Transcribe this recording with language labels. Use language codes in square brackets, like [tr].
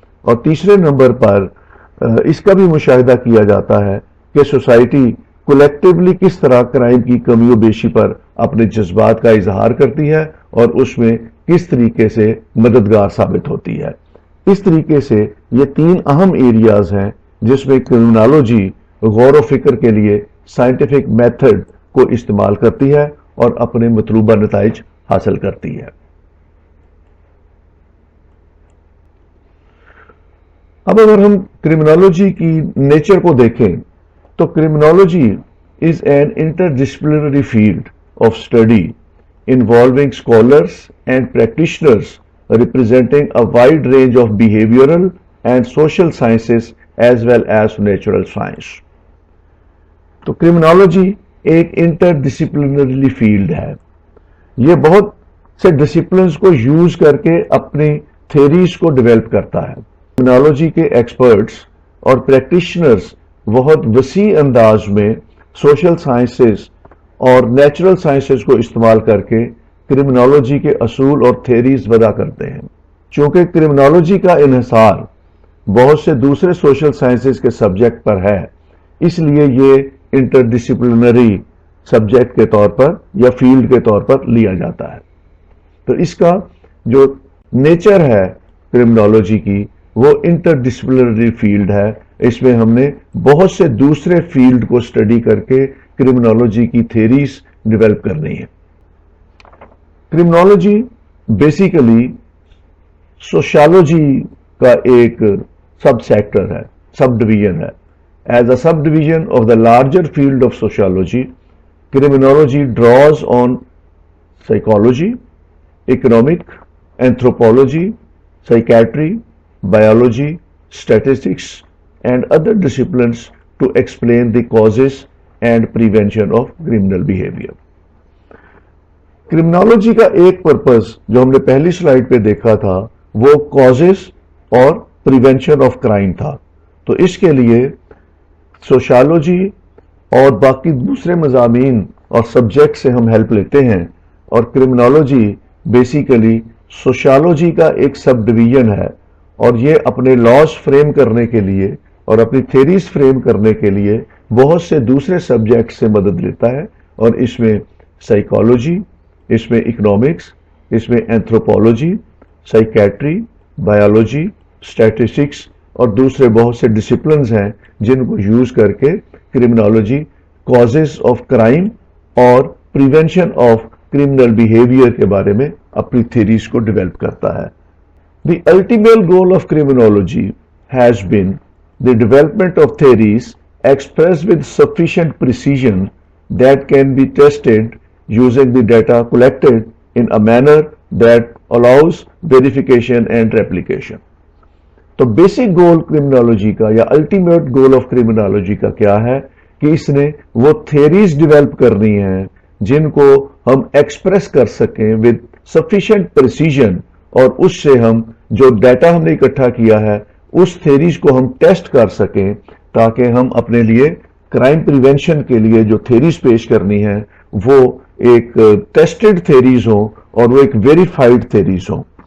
[ur] اور تیسرے نمبر پر اس کا بھی مشاہدہ کیا جاتا ہے کہ سوسائٹی کولیکٹیولی کس طرح کرائم کی کمی و بیشی پر اپنے جذبات کا اظہار کرتی ہے اور اس میں کس طریقے سے مددگار ثابت ہوتی ہے. اس طریقے سے یہ تین اہم ایریاز ہیں جس میں کرمنالوجی غور و فکر کے لیے سائنٹیفک میتھڈ کو استعمال کرتی ہے اور اپنے مطلوبہ نتائج حاصل کرتی ہے. اب اگر ہم کرمنالوجی کی نیچر کو دیکھیں تو [en] Criminology is an interdisciplinary field of study involving scholars and practitioners representing a wide range of behavioral and social sciences as well as natural science. [ur] تو کرمنالوجی ایک انٹرڈسپلنری فیلڈ ہے. یہ بہت سے ڈسپلنز کو یوز کر کے اپنی تھیریز کو ڈیولپ کرتا ہے. کرمنالوجی کے ایکسپرٹس اور پریکٹیشنرز بہت وسیع انداز میں سوشل سائنسز اور نیچرل سائنسز کو استعمال کر کے کرمنالوجی کے اصول اور تھیریز وضع کرتے ہیں. چونکہ کرمنالوجی کا انحصار بہت سے دوسرے سوشل سائنسز کے سبجیکٹ پر ہے، اس لیے یہ انٹر ڈسپلنری سبجیکٹ کے طور پر یا فیلڈ کے طور پر لیا جاتا ہے. تو اس کا جو نیچر ہے کرمنالوجی کی وہ انٹر ڈسپلنری فیلڈ ہے. اس میں ہم نے بہت سے دوسرے فیلڈ کو اسٹڈی کر کے کرمنالوجی کی تھیریز ڈیولپ کرنی ہے. کرمنالوجی بیسیکلی سوشالوجی کا ایک سب سیکٹر ہے، سب ڈویژن ہے. [en] As a subdivision of the larger field of sociology, criminology draws on psychology, economic, anthropology, psychiatry, biology, statistics, and other disciplines to explain the causes and prevention of criminal behavior. [ur] Criminology کا ایک purpose جو ہم نے پہلی slide پہ دیکھا تھا وہ کازز اور پریونشن آف کرائم تھا. تو اس کے لیے سوشالوجی اور باقی دوسرے مضامین اور سبجیکٹ سے ہم ہیلپ لیتے ہیں، اور کرمنالوجی بیسیکلی سوشالوجی کا ایک سب ڈویژن ہے، اور یہ اپنے لاز فریم کرنے کے لیے اور اپنی تھیریز فریم کرنے کے لیے بہت سے دوسرے سبجیکٹ سے مدد لیتا ہے. اور اس میں سائیکالوجی، اس میں اکنامکس، اس میں اینتھروپولوجی، سائیکیٹری، بایولوجی، اسٹیٹسٹکس اور دوسرے بہت سے ڈسپلنز ہیں جن کو یوز کر کے کرمنالوجی [en] causes of crime [ur] اور [en] prevention of criminal behaviour [ur] کے بارے میں اپنی تھیریز کو ڈیولپ کرتا ہے. [en] The ultimate goal of criminology has been the development of theories express with sufficient precision that can be tested using the data collected in a manner that allows verification and replication. [ur] تو basic goal criminology کا یا [en] ultimate goal of criminology [ur] کا کیا ہے کہ اس نے وہ theories develop کرنی ہیں جن کو ہم ایکسپریس کر سکیں [en] with sufficient precision, [ur] اور اس سے ہم جو ڈیٹا ہم نے اکٹھا کیا ہے اس تھیریز کو ہم ٹیسٹ کر سکیں تاکہ ہم اپنے لیے کرائم پریونشن کے لیے جو تھیریز پیش کرنی ہے وہ ایک ٹیسٹڈ تھیریز ہوں اور وہ ایک ویریفائڈ تھیریز ہوں.